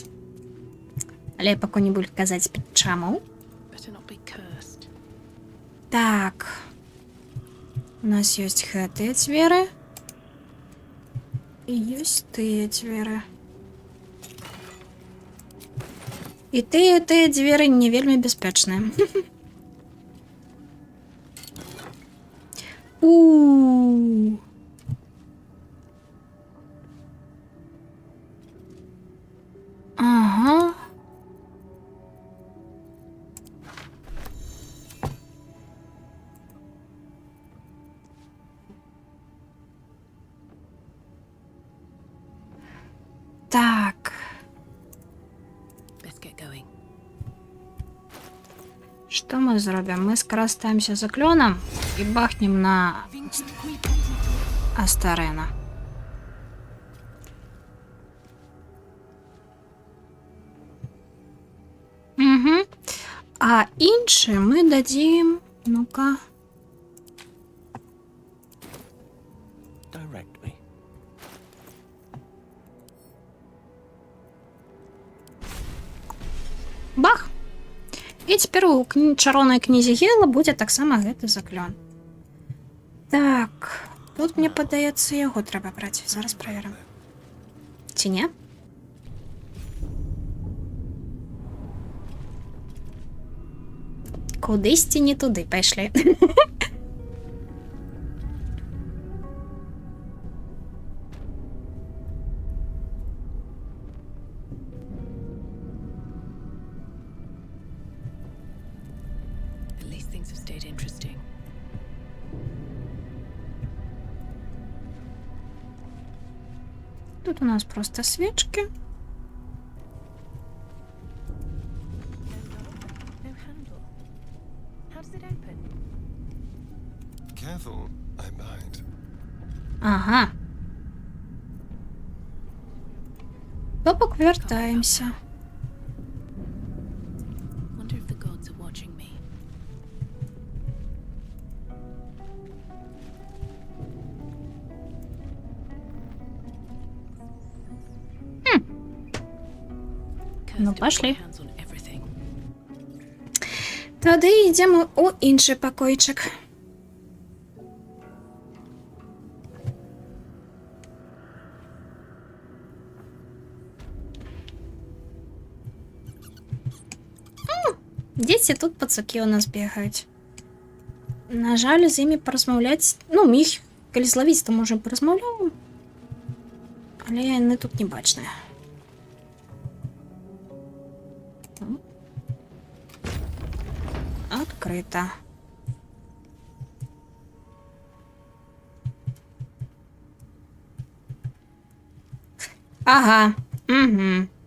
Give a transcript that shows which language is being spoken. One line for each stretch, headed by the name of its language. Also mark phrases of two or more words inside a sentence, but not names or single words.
Belarusian: Але я пакуль не буду казаць чаму.
English: Better not be cursed.
Belarusian: Так. У нас ёсць гэтыя дзверы. І ёсць тыя дзверы. І тыя дзверы не вельмі бяспечныя. У. Ага. Так.
English: Best get going.
Belarusian: Што мы зробім? Мы скарыстаемся заклёнам і бахнем на Астарена. Угу. А інші мы дадзім... Ну-ка.
English: Direct me.
Belarusian: Бах! І цяпер у чароўнай кнізе Гела будзе таксама гэты заклён. Так, тут мне падаецца, яго трэба браць. Зараз праверым. Ці не? Кудысьці не туды пайшлі.
English: At least things have stayed interesting.
Russian: Тут у нас просто свечки.
English: No handle. How does it open? Careful, I might.
Ukrainian: Ага. То повертаємося.
English: Wonder watching me.
Russian: Ну, пошли.
English: Hands on everything.
Ukrainian: Тоді йдемо у інший покойчик. Діти тут пацуки у нас бігають. На жаль, з ними порозмовляти... Ну, міг, коли зловити, то може порозмовляємо. Але вони тут не бачні.
Russian: Открыто. Ага. Угу.